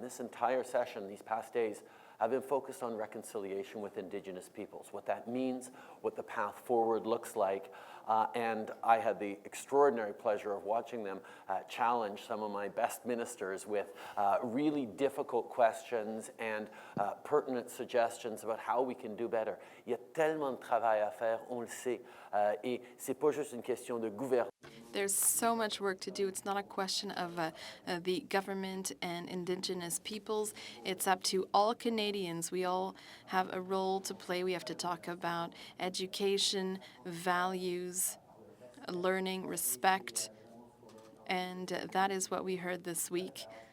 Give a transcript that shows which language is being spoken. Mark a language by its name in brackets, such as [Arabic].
[English] And this entire session, these past days, have been focused on reconciliation with Indigenous peoples, what that means, what the path forward looks like. And I had the extraordinary pleasure of watching them challenge some of my best ministers with really difficult questions and pertinent suggestions about how we can do better. [French] Il y a tellement de travail à faire, on le sait, et c'est pas juste une question de gouvernement. [English] There's so much work to do. It's not a question of the government and Indigenous peoples. It's up to all Canadians. We all have a role to play. We have to talk about education, values, learning, respect, and that is what we heard this week.